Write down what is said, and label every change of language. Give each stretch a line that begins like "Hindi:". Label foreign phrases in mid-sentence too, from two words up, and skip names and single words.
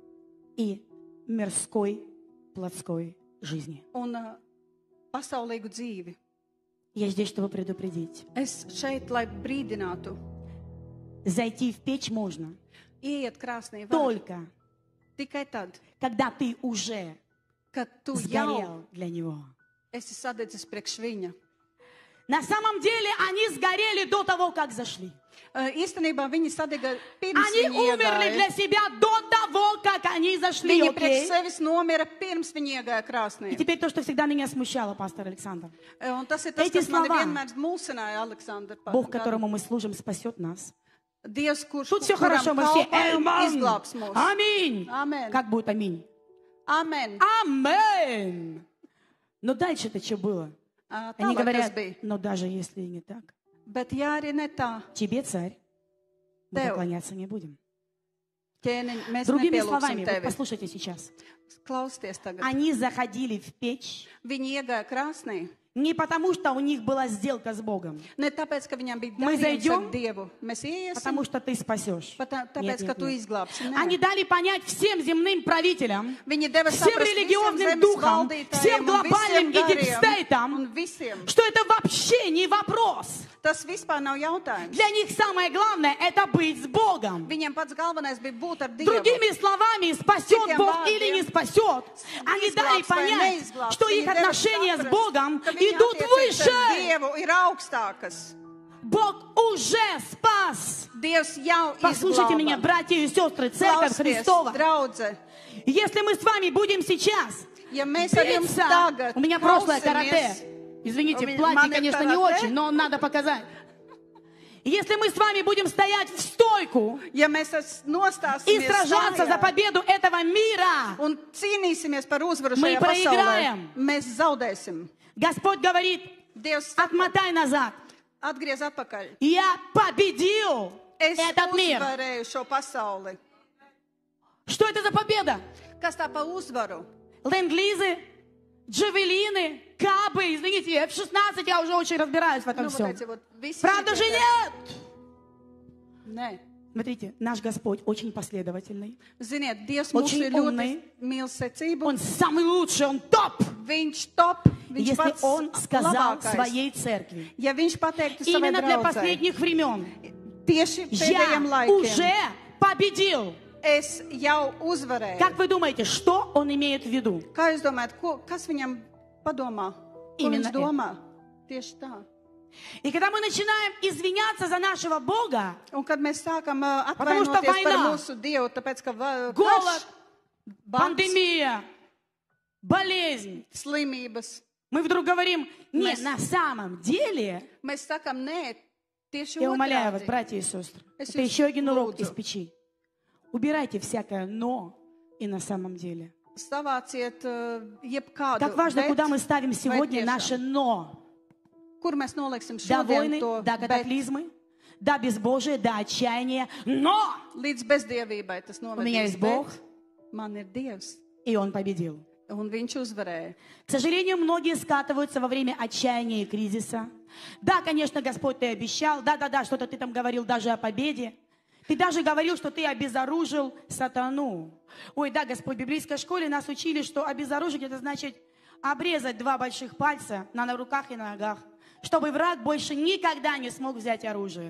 Russian: и мирской плотской жизни.
Latvian: un pasaulīgu dzīvi.
Russian: Я здесь, чтобы предупредить.
Latvian: Es šeit, lai brīdinātu,
Russian: Зайти в печь можно
Latvian: ieiet krāsnī var
Russian: только,
Latvian: tikai tad,
Russian: когда ты уже
Latvian: kad tu jau
Russian: сгорел для Него.
Latvian: esi sadedzis priekš viņa.
Russian: На самом деле они сгорели до того, как зашли.
Latvian: Īstenībā viņi sadega pirms
Russian: Они
Latvian: viņi
Russian: умерли
Latvian: iegāja.
Russian: для себя до того, как они зашли.
Latvian: Viņi priekš
Russian: Окей?
Latvian: sevis nomira pirms viņi iegāja
Russian: И
Latvian: krāsnī.
Russian: теперь то, что всегда меня смущало, пастор Александр.
Latvian: Un tas ir tas,
Russian: Эти
Latvian: kas mani
Russian: слова.
Latvian: vienmēr mulsināja, Aleksandra.
Russian: Бог, которому мы служим, спасет нас.
Latvian: Dievs, kurš
Russian: Тут все хорошо, мы все
Latvian: izglābs mūs.
Russian: Аминь.
Latvian: Amen.
Russian: Как будет аминь?
Latvian: Amen.
Russian: Аминь. Но дальше-то что было? Они
Latvian: Tālāk tas
Russian: говорят,
Latvian: bija.
Russian: но даже если и не так,
Latvian: Bet ja arī ne tā,
Russian: тебе, царь, мы
Latvian: Tev.
Russian: поклоняться не будем.
Latvian: ķēniņ, mēs
Russian: Другими
Latvian: nepielūksim
Russian: словами, вот
Latvian: tevi.
Russian: послушайте сейчас.
Latvian: Klausieties tagad.
Russian: Они заходили в печь
Latvian: Viņi iegāja krāsnī.
Russian: не потому, что у них была сделка с Богом,
Latvian: Ne tāpēc, ka viņam bija
Russian: Мы
Latvian: darījums
Russian: зайдем,
Latvian: ar Dievu. Mēs iesim,
Russian: потому что ты спасешь.
Latvian: tāpēc, ka tu izglābsi. Nē.
Russian: Они дали понять всем земным правителям,
Latvian: Viņi deva
Russian: всем
Latvian: saprast visiem
Russian: религиозным
Latvian: zemes
Russian: духам,
Latvian: valdītājiem
Russian: всем
Latvian: un
Russian: глобальным и
Latvian: visiem gariem
Russian: дипстейтам,
Latvian: un visiem.
Russian: что это вообще не вопрос.
Latvian: Tas vispār nav jautājums.
Russian: Для них самое главное – это быть с Богом.
Latvian: Viņiem pats galvenais bija būt ar Dievu.
Russian: Другими словами, спасет Цикем Бог вадим. или не спасет. Они дали
Latvian: Izglābs vai
Russian: понять,
Latvian: neizglābs.
Russian: что
Latvian: Viņi
Russian: их
Latvian: deva
Russian: отношения с
Latvian: saprast,
Russian: Богом
Latvian: ka viņa
Russian: идут
Latvian: attiecības ar
Russian: выше.
Latvian: Dievu ir augstākas.
Russian: Bог уже спас.
Latvian: Dievs jau
Russian: Послушайте меня, братья и сестры, Церковь
Latvian: Klausies,
Russian: Христова.
Latvian: draudze,
Russian: Если мы с вами будем сейчас
Latvian: ja mēs ar jums
Russian: биться,
Latvian: tagad
Russian: у меня прошлое
Latvian: klausamies-
Russian: карате. Извините, У меня- в платье, маме конечно, не карате. очень, но надо показать. Если мы с вами будем стоять в стойку
Latvian: ja mēs
Russian: и
Latvian: nostāsimies
Russian: сражаться за
Latvian: stājā
Russian: победу этого мира,
Latvian: un cīnīsimies par uzvaru
Russian: Мы
Latvian: šajā pasaulē,
Russian: проиграем.
Latvian: mēs zaudēsim.
Russian: Господь говорит,
Latvian: Dievs saka,
Russian: отмотай назад.
Latvian: atgriez atpakaļ.
Russian: Я победил. этот мир.
Latvian: Uzvarēju šo pasauli.
Russian: Что это за победа?
Latvian: Kas tā pa uzvaru?
Russian: Ленд-лизы, джавелины, кабы, извините, F-16, я уже очень разбираюсь в этом всем. Правда же нет?
Latvian: Nē.
Russian: Смотрите, наш Господь очень последовательный.
Latvian: Ziniet, Dievs mūs
Russian: Очень
Latvian: ir ļoti
Russian: умный.
Latvian: mīl secību.
Russian: Он самый лучший, он топ.
Latvian: Viņš top, viņš
Russian: Если
Latvian: pats
Russian: он сказал
Latvian: labākais.
Russian: своей церкви,
Latvian: Ja viņš pateiktu savai
Russian: именно для
Latvian: draudzei,
Russian: последних времен,
Latvian: tieši
Russian: я
Latvian: pēdējiem laikiem,
Russian: уже победил.
Latvian: es jau uzvarēju.
Russian: Как вы думаете, что он имеет в виду?
Latvian: Kā jūs domājat, kas viņam padomā? Ko
Russian: Именно
Latvian: viņš domā? Tieši tā.
Russian: И когда мы начинаем извиняться за нашего Бога,
Latvian: Un kad mēs sākam
Russian: Потому что
Latvian: atvainoties par
Russian: война,
Latvian: mūsu Dievu, tāpēc ka
Russian: голод,
Latvian: karš, bats,
Russian: пандемия, болезнь,
Latvian: slimības,
Russian: мы вдруг говорим, нет, Мы- на самом деле,
Latvian: mēs sakam, nē, tieši
Russian: я умоляю вас,
Latvian: otrādi.
Russian: братья и сестры, Если это еще один урок лучше. из печи. Убирайте всякое «но» и «на самом деле».
Latvian: Savāciet jebkādu.
Russian: Так важно,
Latvian: bet
Russian: куда мы ставим сегодня
Latvian: tiešām?
Russian: наше «но».
Latvian: Kur mēs noliksim
Russian: Да
Latvian: šodien
Russian: войны,
Latvian: to
Russian: да
Latvian: bet
Russian: катаклизмы, да безбожие, да отчаяние, но
Latvian: līdz bezdievībai tas
Russian: у меня есть
Latvian: novedīs.
Russian: Бог,
Latvian: Bet man ir Dievs,
Russian: и Он победил.
Latvian: un viņš uzvarēja.
Russian: К сожалению, многие скатываются во время отчаяния и кризиса. Да, конечно, Господь, ты обещал. Да, что-то ты там говорил даже о победе. Ты даже говорил, что ты обезоружил сатану. Ой, да, Господь, в библейской школе нас учили, что обезоружить, это значит обрезать 2 больших пальца на руках и на ногах, чтобы враг больше никогда не смог взять оружие.